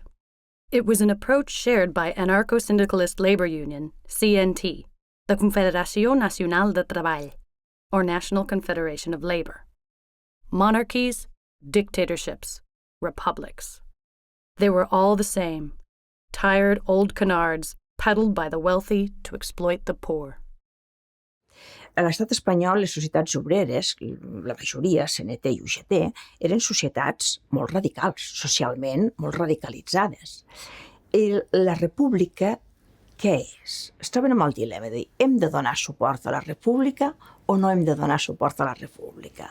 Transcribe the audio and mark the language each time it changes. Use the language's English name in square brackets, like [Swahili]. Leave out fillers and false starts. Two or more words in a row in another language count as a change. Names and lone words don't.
[English] It was an approach shared by anarcho-syndicalist labor union, CNT, the Confederación Nacional de Treball, or National Confederation of Labor. Monarchies, dictatorships, republics. They were all the same, tired old canards peddled by the wealthy to exploit the poor. [Catalan] A l'estat espanyol, les societats obreres, la majoria, CNT i UGT, eren societats molt radicals, socialment molt radicalitzades. I la república, què és? Es troben amb el dilema de dir, hem de donar suport a la república o no hem de donar suport a la república?